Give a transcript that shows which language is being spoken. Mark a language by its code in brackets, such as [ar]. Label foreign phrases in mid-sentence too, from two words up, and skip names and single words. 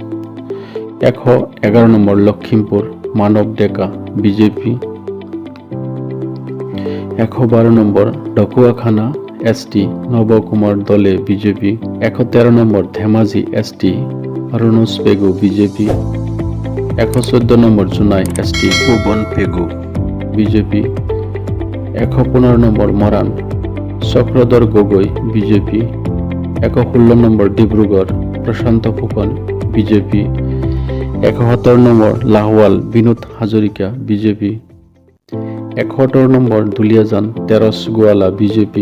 [as] 111 নম্বর লক্ষিমপুর মানব ডেকা বিজেপি। 112 নম্বর ঢকুয়াখানা ST নবকুমার দলে বিজেপি। 113 নম্বর ধেমাজি ST রনোজ পেগু বিজেপি। 114 নম্বর জুনাই ST পবন পেগু বিজেপি। 115 নম্বৰ মৰাণ চক্ৰধৰ গগৈ বিজেপি। 116 নম্বৰ ডিব্ৰুগড় প্ৰশান্ত ফুকন বিজেপি। 117 নম্বৰ লাহোৱাল বিনোদ হাজৰিকা বিজেপি। 71 নম্বৰ দুলিয়াজান তেৰছ গোৱালা বিজেপি।